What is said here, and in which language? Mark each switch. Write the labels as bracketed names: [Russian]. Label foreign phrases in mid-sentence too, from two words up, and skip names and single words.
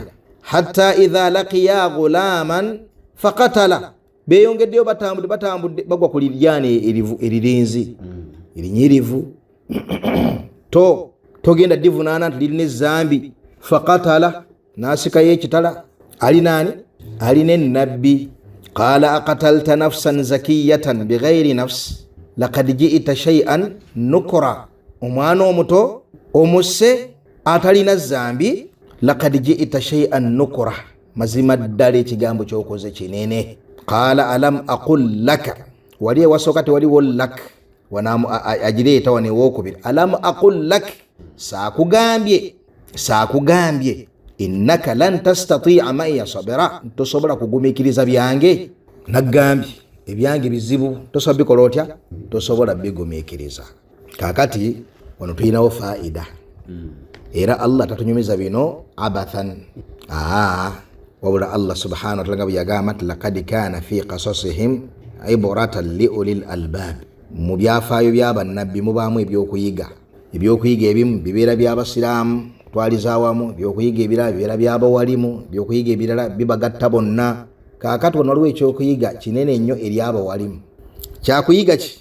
[Arabic] حتى إذا لقيا غلاما فقتله, [Ganda] beeyongeddeyo batambudde bagwa ku liryane eririnzi erinyirivu. Togenda divunaana nti lirina ezambi. Faqatala, n'asikayo ekitala. Alina ani? Alina ennabbi. [Arabic] قال أقتلت نفسا زكية بغير نفس لقد جئت شيئا نكرا, omwana omuto omusse atalina zambi, لقد جئت شيئا نكرا, mazima ddala ekigambo kyokoze kinene. قال ألم أقل لك, [Ganda] wali ewasooka tewaliwo lak, agireeta wano ewokubiri, [Arabic] ألم أقل لك, [Ganda] saakugambye [Arabic] إنك لن تستطيع معي صبرا, [Ganda] tosobola kugumiikiriza byange. Naggambye ebyange bizibu, tosobola bikola otya, tosobola bigumiikiriza. Kakati wano tulinawo faida, era Allah tatunyumiza bino abathan, wabula Allah [Arabic] سبحانه وتعالى [Ganda] bwe yagamba nti [Arabic] لقد كان في قصصهم عبرة لأولي الألباب, [Ganda] mu byafaayo by'abannabbi mubaamu ebyokuyiga ebimu bibeera by'abasiraamu twaliza awamu, ebyokuyiga ebirala bibeera by'abawalimu, ebyokuyiga ebirala bibagatta bonna. Kaakati wano waliwo ekyokuyiga kinene nnyo eri abawalimu. Kyakuyiga ki?